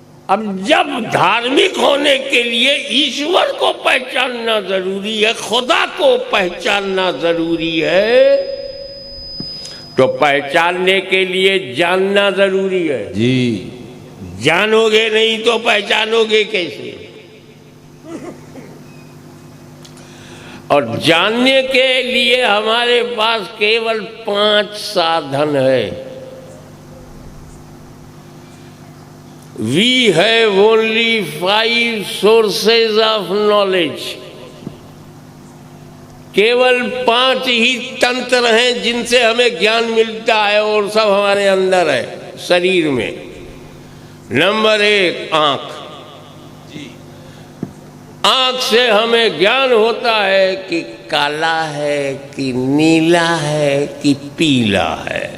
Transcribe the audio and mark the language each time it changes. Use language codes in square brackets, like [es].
[hi] अब जब धार्मिक होने के लिए ईश्वर को पहचानना जरूरी है, खुदा को पहचानना जरूरी है, तो पहचानने के लिए जानना जरूरी है। जी जानोगे नहीं तो पहचानोगे कैसे? और जानने के लिए हमारे पास केवल 5 साधन है। [en] We have only 5 sources of knowledge. [hi] केवल 5 ही तंत्र हैं जिनसे हमें ज्ञान मिलता है, और सब हमारे अंदर है, शरीर में। नंबर 1 आंख। आंख से हमें ज्ञान होता है कि काला है कि नीला है कि पीला है,